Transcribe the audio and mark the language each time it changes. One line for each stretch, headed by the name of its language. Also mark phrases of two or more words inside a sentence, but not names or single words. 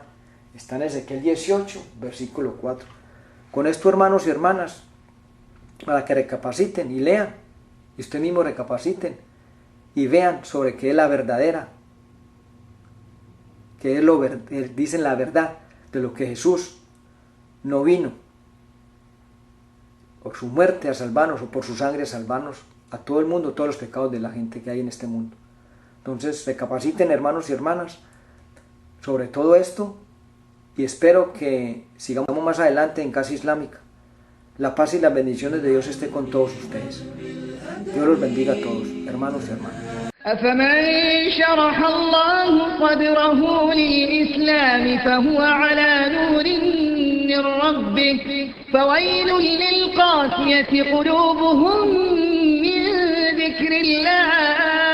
Spanish: Está en Ezequiel 18, versículo 4. Con esto, hermanos y hermanas, para que recapaciten y lean, y ustedes mismos recapaciten y vean sobre qué es la verdadera, que es dicen la verdad de lo que Jesús no vino por su muerte a salvarnos o por su sangre a salvarnos a todo el mundo, todos los pecados de la gente que hay en este mundo. Entonces recapaciten, hermanos y hermanas, sobre todo esto, y espero que sigamos más adelante en Casa Islámica. La paz y las bendiciones de Dios esté con todos ustedes. Dios los bendiga a todos, hermanos y hermanas.
Arabic: أفمن شرح الله صدره للإسلام فهو على نور من ربه فويل للقاسية قلوبهم من ذكر الله